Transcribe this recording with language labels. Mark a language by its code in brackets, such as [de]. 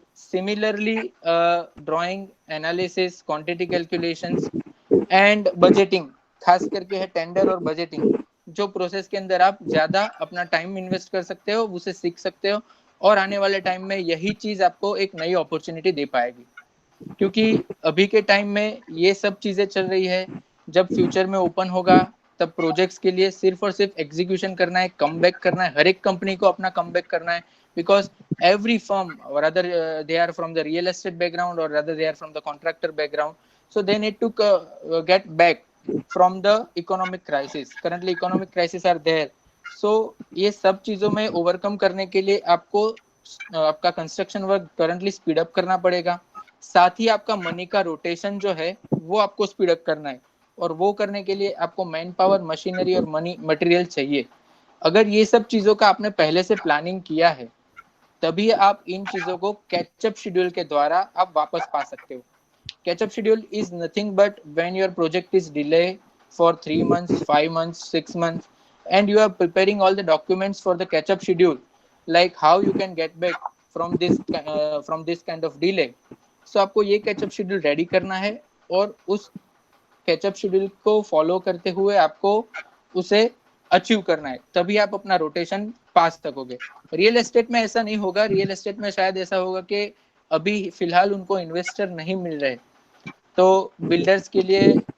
[en] similarly drawing, analysis, quantity calculations and budgeting, [hi] खास करके है टेंडर और बजटिंग, जो प्रोसेस के अंदर आप ज्यादा अपना टाइम इन्वेस्ट कर सकते हो, उसे सीख सकते हो, और आने वाले टाइम में यही चीज आपको एक नई अपॉर्चुनिटी दे पाएगी. क्योंकि अभी के टाइम में ये सब चीजें चल रही है, जब फ्यूचर में ओपन होगा तब प्रोजेक्ट्स के लिए सिर्फ और सिर्फ एग्जीक्यूशन करना है, कम बैक करना है, हर एक कंपनी को अपना कम बैक करना है. [en] Because every firm, whether they are from the real estate background or rather they are from the contractor background, so they need to get back from the economic crisis. Currently economic crisis are there. [hi] So ये सब चीजों में overcome करने के लिए आपको आपका [en] construction work currently speed up [hi] करना पड़ेगा. साथ ही आपका मनी का रोटेशन जो है वो आपको स्पीड अप करना है, और वो करने के लिए आपको मैन पावर, मशीनरी और मनी मटेरियल चाहिए. अगर ये सब चीजों का आपने पहले से प्लानिंग किया है, तभी आप इन चीजों को कैचअप शेड्यूल के द्वारा आप वापस पा सकते हो. [en] Catch up schedule is nothing but when your project is delay for 3 months, 5 months, 6 months, and you are preparing all the documents for the catch-up schedule, like how you can get back from this kind of delay. [hi] So आपको ये catch up schedule ready करना है, और उस catch up schedule को follow करते हुए आपको उसे अचीव करना है, तभी आप अपना रोटेशन पास सकोगे. रियल एस्टेट में ऐसा नहीं होगा. रियल एस्टेट में शायद ऐसा होगा कि अभी फिलहाल उनको इन्वेस्टर नहीं मिल रहे, तो बिल्डर्स के लिए